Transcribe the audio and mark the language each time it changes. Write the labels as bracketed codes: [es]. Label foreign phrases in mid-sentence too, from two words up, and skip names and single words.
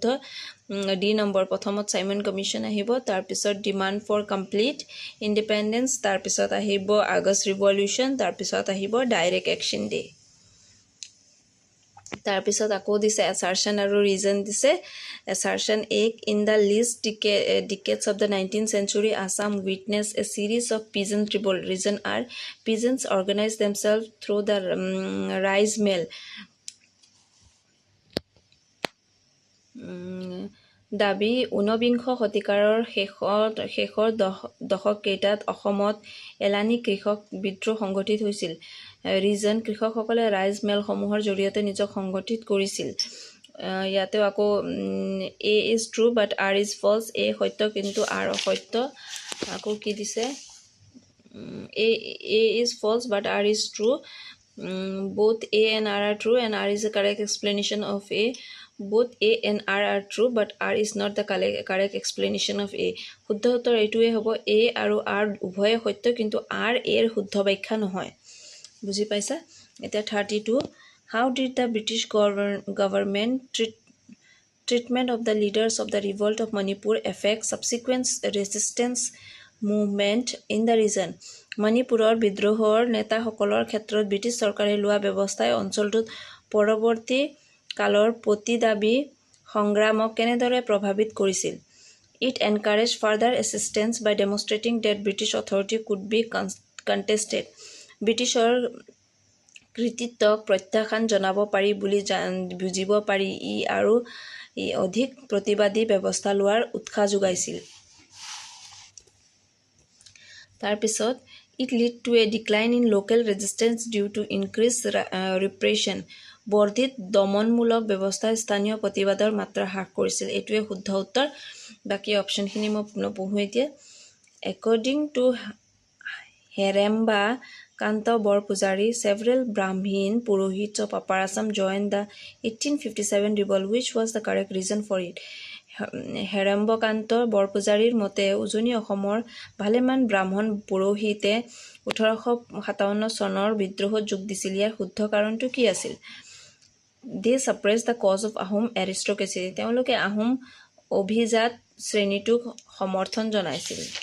[as] ডি নম্বৰ, প্ৰথমত চাইমন কমিশ্যন আহিব, তাৰপিছত [en] demand for complete independence, [as] তাৰপিছত আহিব আগষ্ট ৰিভলিউশ্যন, তাৰপিছত আহিব ডাইৰেক্ট একশ্যন ডে। তাৰপিছত আকৌ দিছে এছাৰশ্যন আৰু ৰিজন দিছে। [en] Assertion A, in the last decades of the 19th century, Assam witnessed a series of peasant revolt. Reason are, peasants organized themselves through the rice mill। [as] দাবী, 19বিংশ শতিকাৰৰ শেষৰ দশককেইটাত অসমত এলানি কৃষক বিদ্ৰোহ সংঘটিত হৈছিল। ৰিজন, কৃষকসকলে ৰাইজ মেলসমূহৰ জৰিয়তে নিজক সংগঠিত কৰিছিল। ইয়াতেও আকৌ [en] A is true but R is false. [as] এ সত্য কিন্তু আৰ অসত্য। আকৌ কি দিছে? [en] A is false but R is true. both A and R are true and R is the correct explanation of A. Both A and R are true but R is not the correct explanation of A। [as] শুদ্ধ উত্তৰ এইটোৱে হ'ব, A আৰু R উভয়ে সত্য কিন্তু R এৰ শুদ্ধ ব্যাখ্যা নহয়। বুজি পাইছা? এতিয়া 32, [en] how did the British government treatment of the leaders of the revolt of Manipur affect subsequent resistance movement in the region? [as] মণিপুৰৰ বিদ্ৰোহৰ নেতাসকলৰ ক্ষেত্ৰত ব্ৰিটিছ চৰকাৰে লোৱা ব্যৱস্থাই অঞ্চলটোত পৰৱৰ্তী কালৰ প্ৰতিদাবী সংগ্ৰামক কেনেদৰে প্ৰভাৱিত কৰিছিল? [en] It encouraged further assistance by demonstrating that British authority could be contested। [as] ব্ৰিটিছৰ কৃতিত্বক প্ৰত্যাখ্যান জনাব পাৰি বুলি বুজিব পাৰি আৰু অধিক প্ৰতিবাদী ব্যৱস্থা লোৱাৰ উৎসাহ যোগাইছিল। [en] তাৰপিছত it led to a decline in local resistance due to increased repression। [as] বৰ্ধিত দমনমূলক ব্যৱস্থাই স্থানীয় প্ৰতিবাদৰ মাত্ৰা হ্ৰাস কৰিছিল। এইটোৱে শুদ্ধ উত্তৰ। বাকী অপশ্যনখিনি মই নপঢ়োঁ এতিয়া। [en] According to হেৰেম্বা কান্ত বৰপূজাৰী, several Brahmin Purohits of Upper Assam joined the 1857 revolt. Which was the correct reason for it? [as] হেৰম্বকান্ত বৰপূজাৰীৰ মতে উজনি অসমৰ ভালেমান ব্ৰাহ্মণ পুৰোহিতে 1857 চনৰ বিদ্ৰোহত যোগ দিছিল। ইয়াৰ শুদ্ধ কাৰণটো কি আছিল? [en] They suppress the cause of Ahom aristocracy. [as] তেওঁলোকে আহোম অভিজাত শ্ৰেণীটোক সমৰ্থন জনাইছিল।